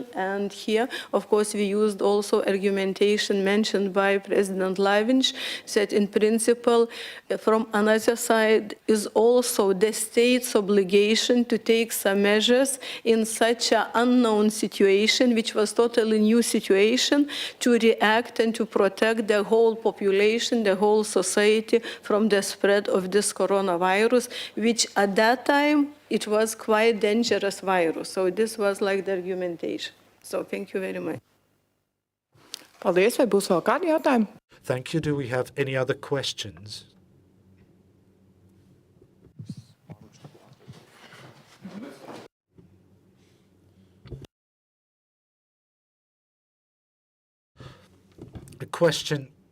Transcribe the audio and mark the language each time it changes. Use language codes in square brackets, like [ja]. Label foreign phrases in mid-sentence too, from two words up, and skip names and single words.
[en] And here, of course, we used also argumentation mentioned by President Lavinch that in principle, from another side, is also the state's obligation to take some measures in such an unknown situation, which was totally new situation, to react and to protect the whole population, the whole society from the spread of this coronavirus, which at that time, it was quite dangerous virus. So this was like the argumentation. So thank you very much. [lv] Paldies, vai būs vēl kādi jautājumi? [en] Thank you. Do we have any other questions? A question.